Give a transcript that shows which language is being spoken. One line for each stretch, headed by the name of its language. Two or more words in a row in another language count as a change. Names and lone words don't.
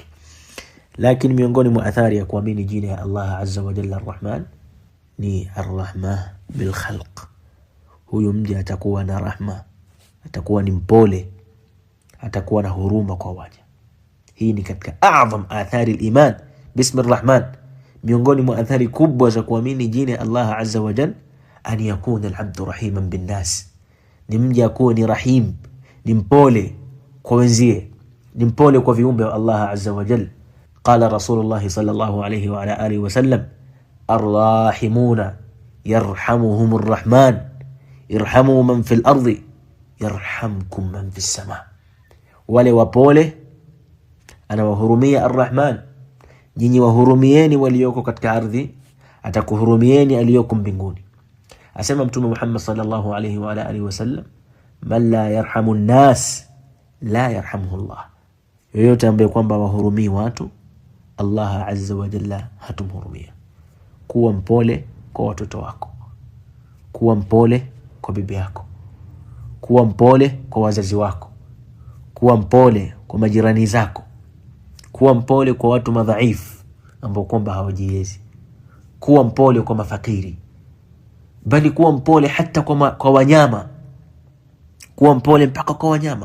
Swahili: Lakini miongoni mwa athari ya kuamini jina ya Allah
Arabic: عز وجل
Swahili: Ar-Rahman ni
Arabic: الرحمة بالخلق.
Swahili: Huyu mja atakuwa na rahma, atakuwa ni mpole, atakuwa na huruma kwa waja. Hii ni katika
Arabic: أعظم آثار الإيمان باسم الرحمن.
Swahili: Miongoni mwa athari kubwa za kuamini jina ya
Arabic: Allah عز وجل أن يكون العبد رحيما بالناس,
Swahili: ni mja akuwe ni rahim, ni mpole kwa wenzie, ni mpole kwa viumbe wa Allah
Arabic: عز وجل. قال رسول الله صلى الله عليه وعلى آله وسلم, الراحمون يرحمهم الرحمن ارحموا من في الأرض يرحمكم من في السماء.
Swahili: Wale wapole anawahurumia Ar-Rahman, nyinyi wahurumieni walioko katika ardhi, atakuhurumieni aliyoko mbinguni. Asema Mtume
Arabic: Muhammad صلى الله عليه وعلى آله وسلم من لا يرحم الناس لا يرحمه الله,
Swahili: yoyote ambaye kwamba wahurumii watu, Allah
Arabic: عز وجل
Swahili: hatumhurumia. Kuwa mpole kwa watoto wako, kuwa mpole kwa bibi yako, kuwa mpole kwa wazazi wako, kuwa mpole kwa majirani zako, kuwa mpole kwa watu madhaifu ambao kwamba hawajiwezi, kuwa mpole kwa mafakiri, bali kuwa mpole hata kwa wanyama, kuwa mpole mpaka kwa wanyama.